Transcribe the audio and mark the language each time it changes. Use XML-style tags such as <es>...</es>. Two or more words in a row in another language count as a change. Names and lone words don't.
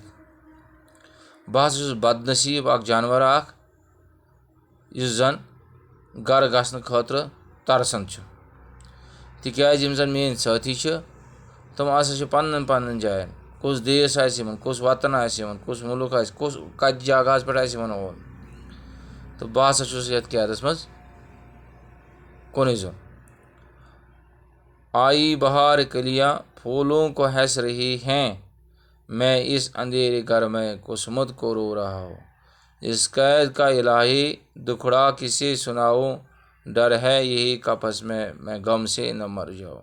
<ks>بہٕ ہسا چھُس بد نصیب اکھ جانور اکھ یُس زن گرٕ گژھنہٕ خٲطرٕ ترسان چھُ، تِکیازِ یِم زن میٲنۍ سٲتھی چھِ تِم ہسا چھِ پننٮ۪ن پننٮ۪ن جاین، کُس دیس آسہِ یِمن، کُس وطن آسہِ یِمن، کُس مُلک آسہِ، کتہِ جگہس پٮ۪ٹھ آسہِ یِمن اوٚن، تہٕ بہٕ ہسا چھُس یتھ قیدس منٛز کُنُے زوٚن۔</ks> <ur>آئی بہار کلیاں پھولوں کو ہنس رہی ہیں، میں اس اندھیرے گھر میں قسمت کو رو رہا ہوں۔ اس قید کا الہی دکھڑا کسے سناؤں، ڈر ہے یہی قفس میں غم سے نہ مر جاؤں۔</ur>